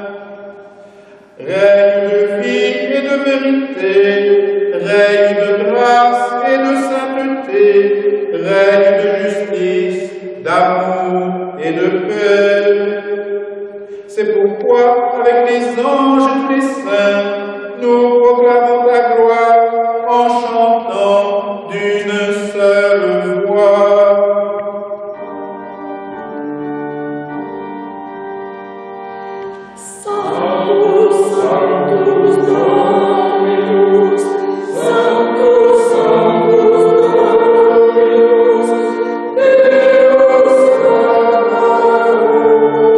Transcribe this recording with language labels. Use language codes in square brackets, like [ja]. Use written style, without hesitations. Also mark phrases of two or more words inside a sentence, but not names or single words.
[fr] Règne de vie et de vérité, règne de grâce et de sainteté, règne de justice, d'amour et de paix. C'est pourquoi, avec les anges et tous les saints, nous proclamons ta gloire en chantant d'une seule voix. [la] Sanctus, Sanctus, Dominus, Sanctus, Sanctus, Dominus, Deus Sabaoth.